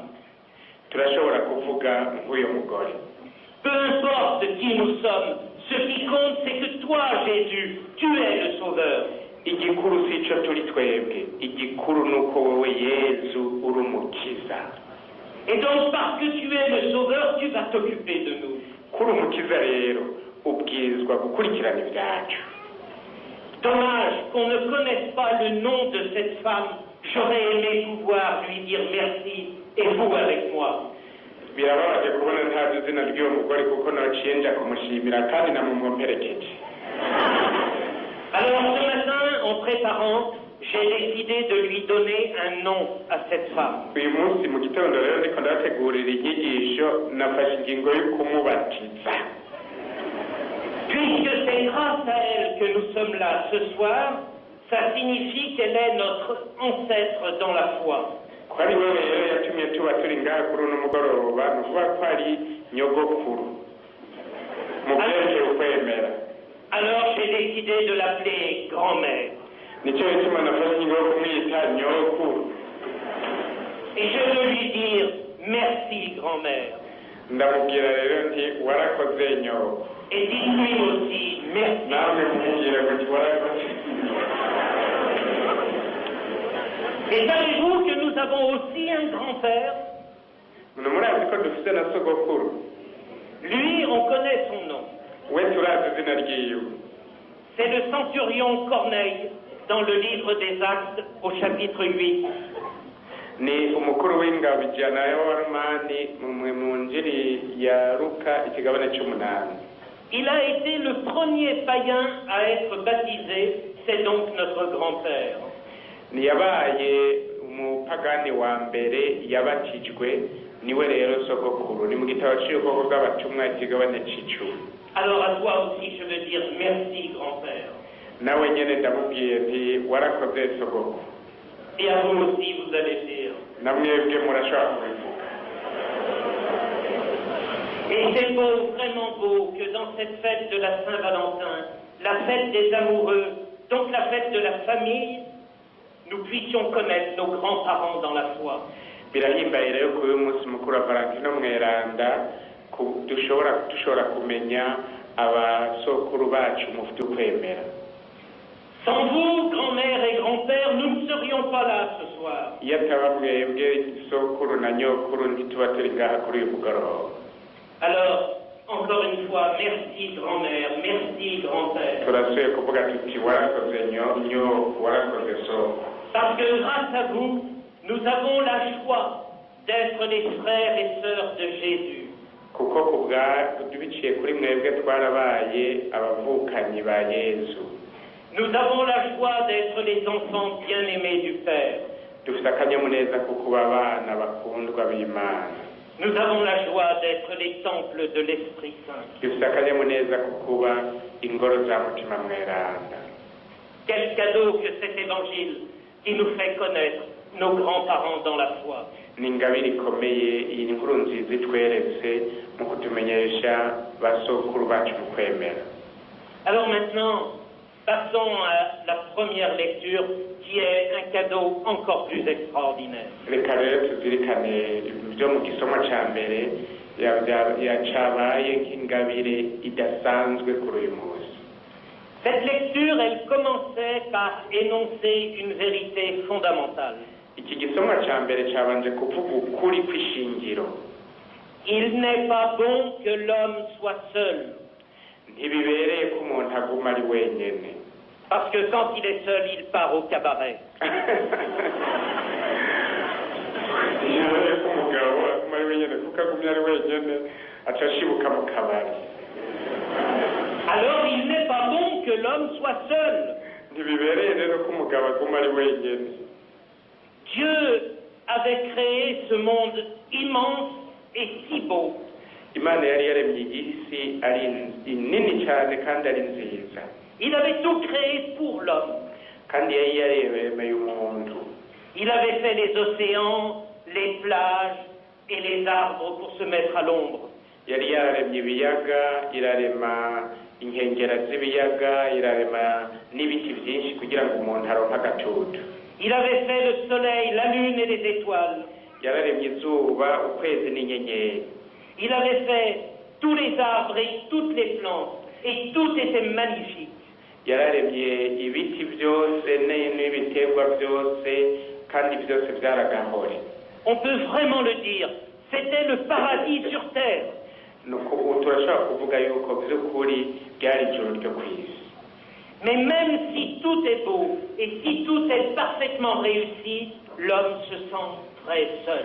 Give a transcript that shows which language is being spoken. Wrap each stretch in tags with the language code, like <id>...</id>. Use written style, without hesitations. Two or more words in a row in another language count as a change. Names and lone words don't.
<rn>Turashobora kuvuga nk'uyu mugore.</rn> <fr>Peu importe qui nous sommes, ce qui compte c'est que toi, Jésus, tu es le sauveur.</fr> <rn>Igikuru sico turi twebwe, igikuru nuko wewe Yesu uri umukiza.</rn> <fr>Et donc parce que tu es le sauveur, tu vas t'occuper de nous.</fr> <rn>Kuri umukiza rero ubwirizwa gukurikirana ibyacu.</rn> <fr>Dommage qu'on ne connaisse pas le nom de cette femme. J'aurais aimé pouvoir lui dire merci et vous avec moi.</fr> <rn>Birababaje kubona ntazi izina ry'uwo mugore kuko naciye nja kumushimira kandi namumperekeje.</rn> <fr>Alors ce matin, en préparant, j'ai décidé de lui donner un nom à cette femme.</fr> <rn>Uyu munsi mu gitondo rero ndiko ndategurira inyigisho nafashe ingingo yo kumubatiza.</rn> <fr>Puisque c'est grâce à elle que nous sommes là ce soir, ça signifie qu'elle est notre ancêtre dans la foi.</fr> <rn>Ko ari wewe rero yatumye tuba turi ngaha kuri uno mugoroba ni ukuvuga ko ari nyogokuru mu byerekeye ukwemera.</rn> <fr>Alors j'ai décidé de l'appeler grand-mère.</fr> <rn>Nicyo gituma nafashe ingingo yo kumwita nyogokuru.</rn> <fr>Et je veux lui dire merci grand-mère.</fr> <rn>Ndamubwira rero nti warakoze nyoko.</rn> <fr>Et dites-lui aussi merci.</fr> <rn>Nawe mubwira ngo warakoze.</rn> <fr>Et savez-vous que nous avons aussi un grand-père?</fr> <rn>Murazi ko dufite na sogokuru.</rn> <fr>Lui, on connaît son nom.</fr> <rn>We turazi izina ryiwe.</rn> <fr>C'est le centurion Corneille dans le livre des Actes au chapitre 8.</fr> <rn>Ni umukuru w'ingabo ijana y'Abaromani mu njiri ya Luka ikigabane c'8.</rn> <fr>Il a été le premier païen à être baptisé, c'est donc notre grand-père.</fr> <rn>Ni yabaye umupagani wa mbere yabatijwe niwe rero sogokuru. Ni mu gitabo cy'ubwoko bw'abatumwa ikigabane c'icumi.</rn> <fr>Alors à toi aussi je veux dire merci grand-père.</fr> <rn>Nawe nyene ndamubwiye nti warakoze sogokuru.</rn> <fr>Et à vous aussi vous allez dire.</fr> <rn>Namwebwe murashobora kubivuga.</rn> <fr>Et c'est beau, vraiment beau, que dans cette fête de la Saint-Valentin, la fête des amoureux, donc la fête de la famille, nous puissions connaître nos grands-parents dans la foi.</fr> <rn>Birahimbaye rero ko uyu munsi mukuru wa Valentino mweranda dushobora kumenya abasokuru bacu mu vy'ukwemera.</rn> <fr>Sans vous, grand-mère et grand-père, nous ne serions pas là ce soir.</fr> <rn>Iyo ataba mwebwe sokuru na nyokuru ntituba turi ngaha kuri uyu mugoroba.</rn> <fr>Alors, encore une fois, merci grand-mère, merci grand-père.</fr> <rn>Turasuye kuvuga tuti warakoze nyoko warakoze soko.</rn> <fr>Parce que grâce à vous, nous avons la joie d'être les frères et sœurs de Jésus.</fr> <rn>Kuko biciye kuri mwebwe twarabaye abavukanyi ba Yesu.</rn> <fr>Nous avons la joie d'être les enfants bien-aimés du Père.</fr> <rn>Dufite akanyamuneza ko kuba abana bakundwa b'Imana.</rn> <fr>Nous avons la joie d'être les temples de l'Esprit Saint.</fr> <rn>Dufite akanyamuneza ko kuba ingoro za mutima mweranda.</rn> <fr>Quel cadeau que cet évangile qui nous fait connaître nos grands-parents dans la foi.</fr> <rn>Ni ingabire ikomeye iyi nkuru nziza itweretse mu kutumenyesha basokuru bacu mu kwemera.</rn> <fr>Alors maintenant, passons à la première lecture qui est un cadeau encore plus extraordinaire.</fr> <rn>Reka rero tuzirikane ibyo mu gisomo ca mbere yacabaye nk'ingabire idasanzwe kuri uyu munsi.</rn> <fr>Cette lecture, elle commençait par énoncer une vérité fondamentale.</fr> <rn>Iki gisomo ca mbere cabanje kuvuga ukuri kw'ishingiro.</rn> <fr>Il n'est pas bon que l'homme soit seul.</fr> <rn>Ntibibereye ko umuntu aguma ari wenyene.</rn> <fr>Parce que quand il est seul, il part au cabaret.</fr> <rn>Ntibibereye ko umugabo aguma ari wenyene kuko agumye ari wenyene aca ashibuka mu kabari.</rn> <fr>Alors il n'est pas bon que l'homme soit seul.</fr> <rn>Ntibibereye rero ko umugabo aguma ari wenyene.</rn> <fr>Dieu avait créé ce monde immense et si beau.</fr> <rn>Imana yari yaremye isi ari nini cyane kandi ari nziza.</rn> <fr>Il avait tout créé pour l'homme.</fr> <rn>Kandi yari yaremeye umuntu.</rn> <fr>Il avait fait les océans, les plages et les arbres pour se mettre à l'ombre.</fr> <rn>Yari yaremye ibiyaga, irarema inkengera z'ibiyaga, irarema n'ibiti byinshi kugira ngo umuntu aronke agatutu.</rn> <fr>Il avait fait le soleil, la lune et les étoiles.</fr> <rn>Yararemye izuba, ukwezi n'inyenyeri.</rn> <fr>Il avait fait tous les arbres et toutes les plantes, et tout était magnifique.</fr> <rn>Yararemye ibiti byose n'ibiterwa byose kandi byose byaragahore.</rn> <fr>On peut vraiment le dire, c'était le paradis sur terre.</fr> <rn>Turashobora kuvuga yuko by'ukuri byari ijuru ryo ku isi.</rn> <fr>Mais même si tout est beau et si tout est parfaitement réussi, l'homme se sent très seul.</fr>